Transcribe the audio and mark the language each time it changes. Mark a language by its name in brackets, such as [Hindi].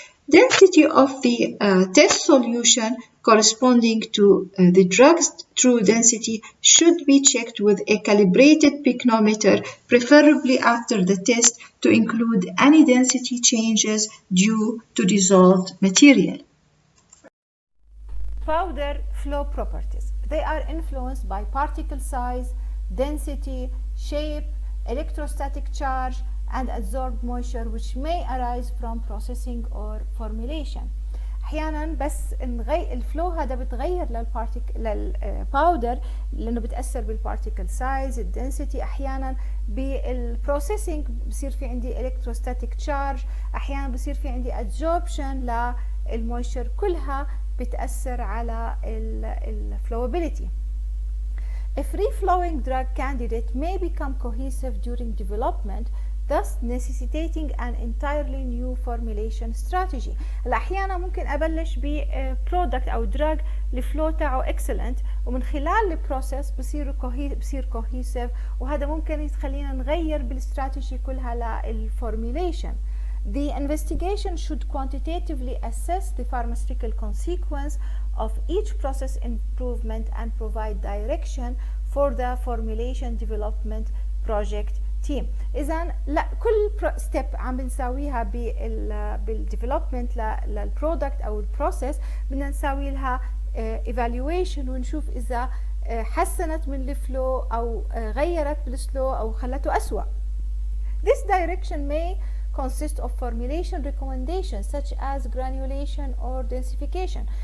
[English] Density of the test solution corresponding to the drug's true density should be checked with a calibrated pycnometer, preferably after the test, to include any density changes due to dissolved material. Powder flow properties. They are influenced by particle size, density, shape, electrostatic charge, and adsorbed moisture which may arise from processing or formulation. [Arabic] احيانا بس الفلو هذا بتغير للباودر لانه بتاثر بالبارتيكل سايز، الدنسيتي، احيانا بالبروسيسنج بصير في عندي الكتروستاتيك تشارج، احيانا بصير في عندي adsorption للمويستشر، كلها بتاثر على الفلوابيليتي. [English] A free-flowing drug candidate may become cohesive during development, thus necessitating an entirely new formulation strategy. [Arabic] احيانا ممكن ابلش ببرودكت او دراج الفلو تاعه excellent ومن خلال البروسيس بصير cohesive، وهذا ممكن يخلينا نغير بالاستراتيجي كلها للفورميليشن. [English] The investigation should quantitatively assess the pharmaceutical consequence of each process improvement and provide direction for the formulation development project team. [Arabic] إذا لا كل ستيب عم بنساويها بالديفلوبمنت للبرودكت أو البروسيس بدنا نساوي لها evaluation ونشوف إذا حسنت من الفلو أو غيرت بالسلو أو خلته أسوأ. [English] This direction may consist of formulation recommendations such as granulation or densification.